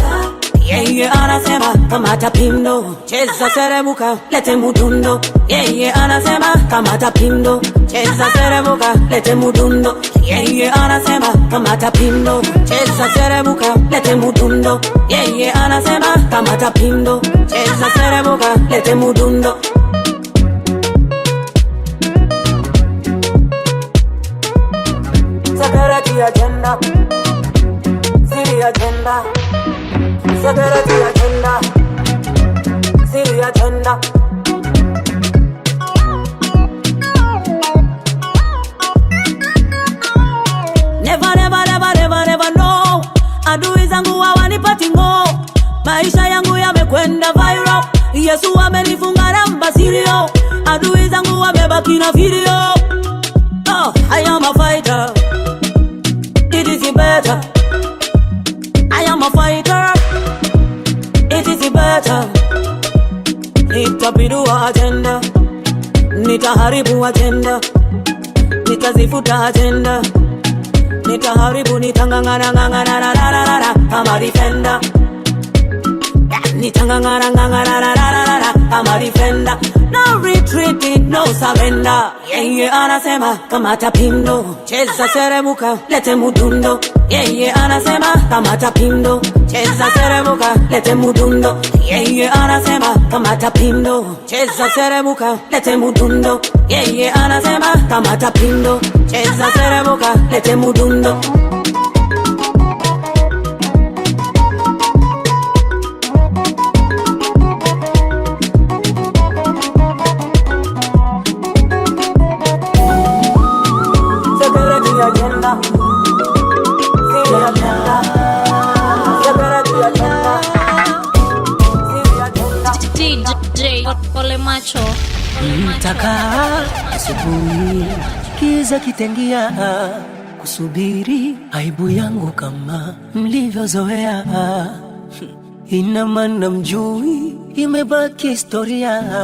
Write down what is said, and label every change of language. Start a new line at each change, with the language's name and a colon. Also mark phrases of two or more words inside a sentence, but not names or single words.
Swahili: Yeye anasema kamata pindo, cheza seremuka, lete mudundo. Yeye anasema kamata pindo, cheza seremuka, lete mudundo. Yeye anasema kamata pindo, cheza seremuka, lete mudundo. Yeye anasema kamata pindo, cheza seremuka, lete mudundo.
English: Security agenda, ziri agenda, security agenda, ziri agenda. Never, never, never, never, never, no.
Swahili: Adui zangu hawanipati ngo, maisha yangu yamekwenda viral. Yesu amenifunga namba sirio, adui zangu wamebaki na video.
English: Oh, I am a fighter, it is better. I am a fighter, it is better.
Swahili: Nitapindua agenda, nitaharibu agenda, nitazifuta agenda, nitaharibu, nitangangana ngangana na na na na.
English: I'm a defender,
Swahili: nitangangana ngangana na na na na.
English: I'm a defender, no retreating, no surrender.
Swahili: Yeye anasema kamata pindo, cheza seremuka, lete mudundo. Yeye anasema kamata pindo, cheza seremuka, lete mudundo. Yeye anasema kamata pindo, cheza seremuka, lete mudundo. Yeye anasema kamata pindo, cheza seremuka, lete mudundo.
English: Security agenda, ziri agenda, security agenda, ziri agenda.
Swahili: DJ Ole Macho. Nitakaa asubuhi, kiza kitengia, kusubiri aibu yangu kama mlivyozoea. Ina maana mjui, imebaki historia.